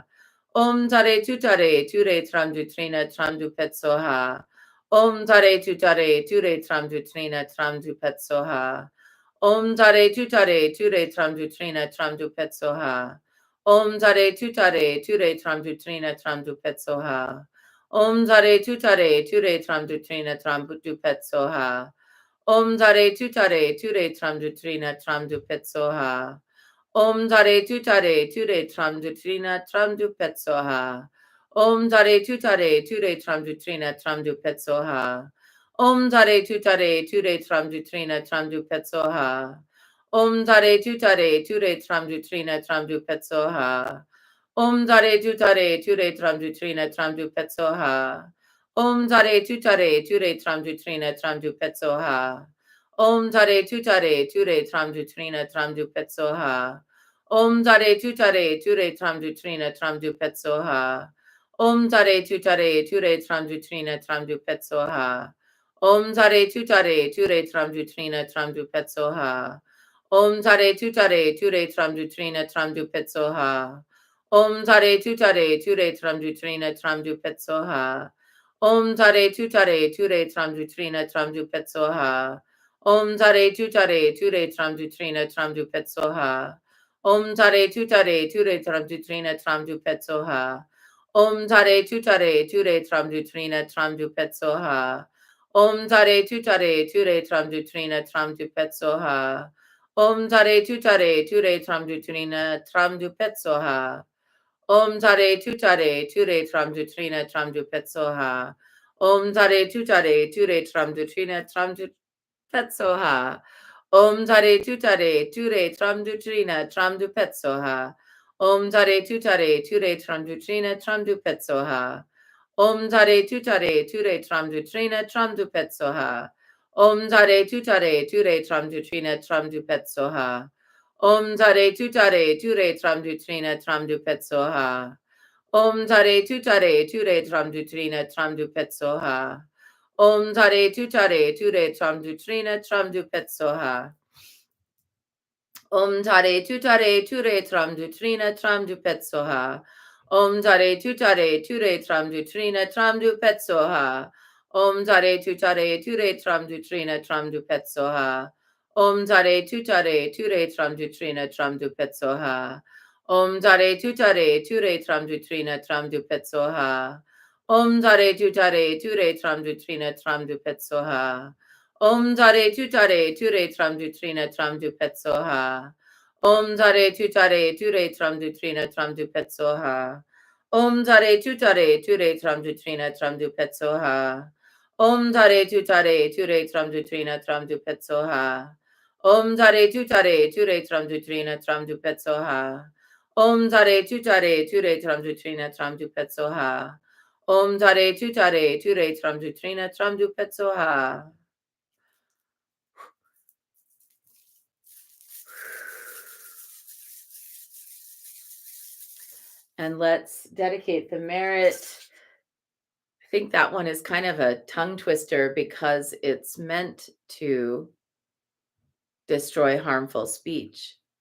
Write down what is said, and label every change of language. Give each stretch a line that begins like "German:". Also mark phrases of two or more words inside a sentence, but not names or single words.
Sanskrit: Om tare tutare, ture tramdu trina, tramdu petsoha. Om tare tutare, ture tramdu trina, tramdu petsoha. Om tare tutare, ture tramdu trina, tramdu petsoha. Om tare tutare ture tram dutrina tram du petsoha. Om tare tutare ture tram dutrina tram du petsoha. Om tare tutare ture tram dutrina tram du petsoha. Om tare tutare ture tram dutrina tram du petsoha. Om tare tutare ture tram dutrina tram du petsoha. Om tare tutare ture tram dutrina tram du petsoha. Om tare tutare ture tram dutrina tram du petsoha. Om tare tutare ture tram dutrina tram du petsoha. Om tare tutare ture tram dutrina tram du petsoha. Om tare tutare ture tram dutrina tram du petsoha. Om tare tutare ture tram dutrina tram du petsoha. Om tare tutare ture tram dutrina tram du petsoha. Om tare tutare ture tram dutrina tram du petsoha. Om tare tutare ture tram dutrina tram du petsoha. Om tare tutare ture tram dutrina tram du petsoha. Om tare tutare ture tram dutrina tram du petsoha. Om tare tutare ture tram dutrina tram du petsoha. Om tare tutare ture tram dutrina tram du petsoha. Om tare tutare ture tram dutrina tram du petsoha. Om tare tutare ture tram dutrina tram du petsoha. Om tare tutare ture tram dutrina tram du petsoha. Om tare tutare ture tram dutrina tram du petsoha. Om tare tutare ture tram dutrina tram du petsoha. Om tare tutare ture tram dutrina tram du petsoha. Om tare tutare ture tram dutrina tram du petsoha. Om tare tutare ture tram dutrina tram du petsoha. Om tare tutare ture tram dutrina tram du petsoha. Om tare tutare ture tram dutrina tram du petsoha. Om tare tutare ture tram dutrina tram du petsoha. Om tare tutare ture tram dutrina tram du petsoha. Om tare tutare ture tram dutrina tram du petsoha. Om tare tutare ture tram dutrina tram du petsoha. Om tare tutare ture tram dutrina tram du petsoha. Om tare tutare ture tram dutrina tram du petsoha. Om tare tutare ture tram dutrina tram du petsoha. Om tare tutare ture tram dutrina tram du petsoha. Om tare tutare ture tram dutrina tram du petsoha. Om tare tutare ture tram dutrina tram du petsoha. Om tare tutare ture tram dutrina tram du petsoha. Om tare tutare ture tram dutrina tram du petsoha. Om tare tutare ture tram dutrina tram du petsoha. Om tare tutare ture tram dutrina tram du petsoha. Om tare tutare ture tram dutrina tram du petsoha.
English: And let's dedicate the merit. I think that one is kind of a tongue twister because it's meant to destroy harmful speech.